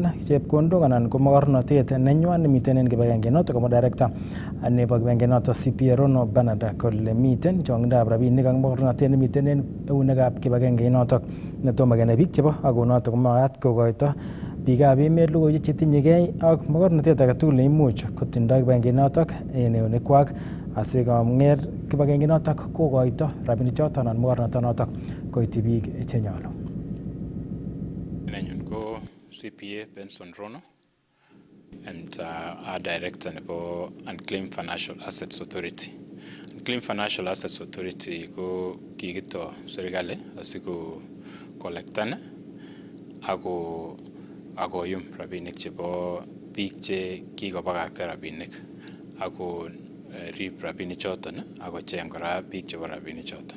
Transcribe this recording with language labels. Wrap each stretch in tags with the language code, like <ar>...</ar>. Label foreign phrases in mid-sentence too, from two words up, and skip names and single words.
<kln>chepkondok anan ko mogornotet nenywan nemiten en kibagenge noton komo director nebo kibagenge noton CPA Rono Bernard kole miten chongindab rabinik ak mogornotet nemiten en eunekab kibagenge noton netomo kenai biik chebo ako noton komagat kokoito biikab emet logoiwek chetinyegei ak mogornotet agetugul neimuch kotindoi kibagenge noton en eunekwak asikong'er kibagenge noton kokoito rabinik choton anan mogornotet noton koityi biik chenyolu. Nenyun ko CPA Benson Rono</kln> <en>and our director</en> <kln>nebo Unclaimed Financial Assets Authority. Unclaimed Financial Assets Authority ko kikito serikali asiko collectan akoyum rabinik chebo biik che kikobakakta rabinik ako rib rabinik choton ako cheng kora biik chebo rabinik choton.</kln>